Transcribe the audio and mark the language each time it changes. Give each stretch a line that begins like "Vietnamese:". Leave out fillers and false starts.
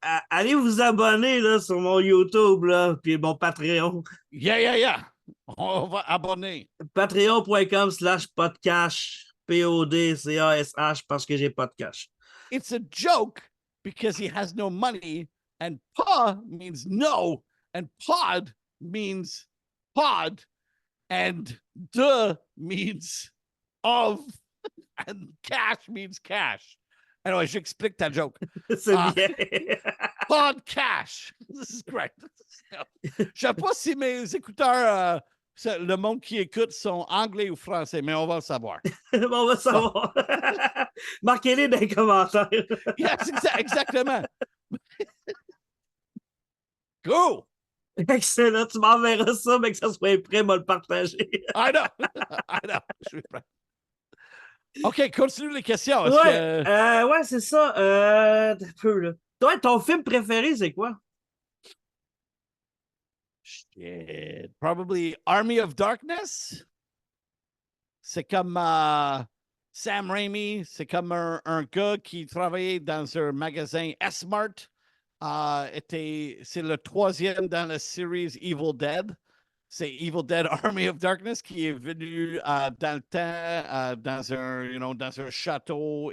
French: Allez vous abonner, là, sur mon YouTube, là, puis mon Patreon. yeah. On va abonner. Patreon.com/podcash. PODCASH, parce que j'ai pas de cash.
English: It's a joke because he has no money, and pa means no, and pod means pod, and de means of, and cash means cash.
French: Anyway, j'explique ta joke. C'est bien.
English: Pod cash. This is great.
French: Je sais pas si mes écouteurs, le monde qui écoute sont anglais ou français, mais on va le savoir. Bon, on va savoir. Marquez-les dans les commentaires.
English: Yes,
French: exactement.
English: Cool. Excellent.
French: Tu m'enverras ça, mais que ça soit prêt, moi le partager.
English: I know.
French: Je suis prêt. OK, continue les questions. Ouais, c'est ça. Un peu, là. Toi, ton film préféré, c'est quoi?
English: Shit. Probably Army of Darkness.
French: C'est comme Sam Raimi. C'est comme un gars qui travaillait dans un magasin S-Mart. C'est le 3e dans la série Evil Dead. C'est Evil Dead Army of Darkness qui est venu dans le temps dans un château.